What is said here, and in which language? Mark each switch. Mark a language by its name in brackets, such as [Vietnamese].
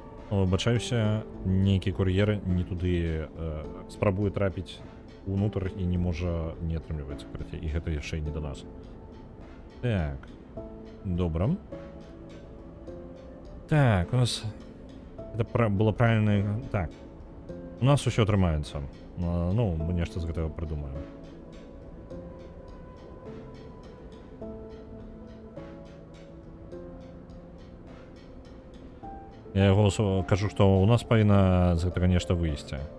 [Belarusian] Выбачаюся, нейкі кур'ер не туды спрабуе трапіць унутр і не можа, не атрымліваецца, карацей, і гэта яшчэ не да нас. Так, добра. [Russian] Так, у нас это было правильно. [Belarusian] Так, у нас усё атрымаецца. Ну, мы нешта з гэтага прыдумаем. Я яго кажу, што ў нас павінна з гэтага нешта выйсці.